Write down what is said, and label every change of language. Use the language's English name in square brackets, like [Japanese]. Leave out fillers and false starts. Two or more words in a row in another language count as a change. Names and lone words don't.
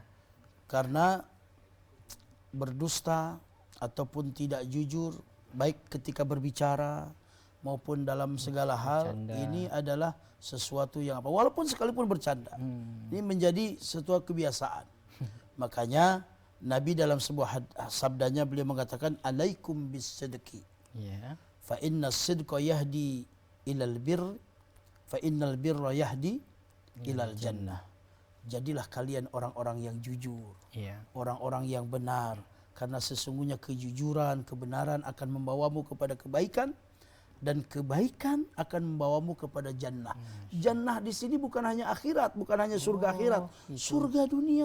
[Indonesian] Karena berdusta ataupun tidak jujur, baik ketika berbicara maupun dalam segala hal, ini adalah sesuatu yang apa, walaupun sekalipun bercanda, ini menjadi sebuah kebiasaan. Makanya Nabi dalam sebuah sabdanya beliau mengatakan, [Arabic] عليكم بالصدق، فإن الصدق يهدي إلى البر، فإن البر يهدي إلى الجنة. [Indonesian] Jadilah kalian orang-orang yang jujur, orang-orang yang benar, karena sesungguhnya kejujuran, kebenaran akan membawamu kepada kebaikan, dan kebaikan akan membawamu kepada jannah. Jannah di sini bukan hanya akhirat, bukan hanya surga akhirat, surga dunia.